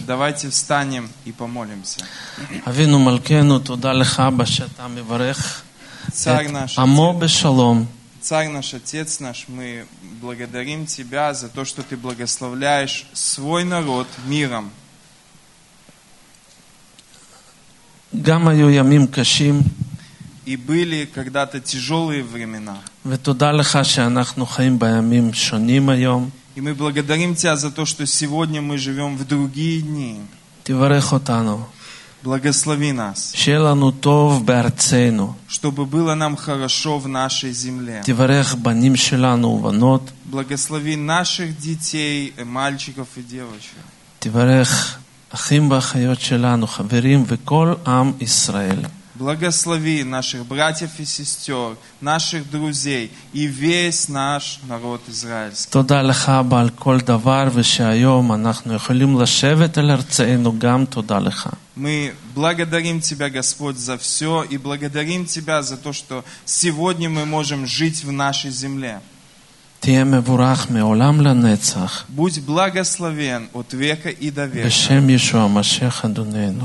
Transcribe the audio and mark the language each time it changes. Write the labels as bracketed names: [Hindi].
[Russian] Давайте встанем и помолимся. [Hebrew] אבינו מלכנו, תודה לך אבא שאתה מברך. [Russian] Царь наш. [Hebrew] עמו בשלום. [Russian] Царь наш, отец наш, мы благодарим тебя за то, что ты благословляешь свой народ миром. [Hebrew] גם היו ימים קשים. [Russian] И были когда-то тяжелые времена. [Hebrew] ותודה לך שאנחנו חיים בימים שונים היום. [Russian] И мы благодарим тебя за то, что сегодня мы живем в другие дни. [Hebrew] תברך אותנו. [Russian] Благослови нас. [Hebrew] שיהיה לנו טוב בארצנו. [Russian] Чтобы было нам хорошо в нашей земле. [Hebrew] תברך בנים שלנו ובנות. [Russian] Благослови наших детей, мальчиков и девочек. [Hebrew] תברך אחים ואחיות שלנו, חברים וכל עם ישראל. [Russian] Благослови наших братьев и сестер, наших друзей и весь наш народ израильский. [Hebrew] תודה לך אבא על כל דבר, ושהיום אנחנו יכולים לשבת על ארצנו, גם תודה לך. [Russian] Мы благодарим тебя, Господь, за все и благодарим тебя за то, что сегодня мы можем жить в нашей земле. [Hebrew] תהיה מבורך מעולם לנצח. [Russian] Будь благословен от века и до века. [Hebrew] בשם ישוע המשיח אדוננו.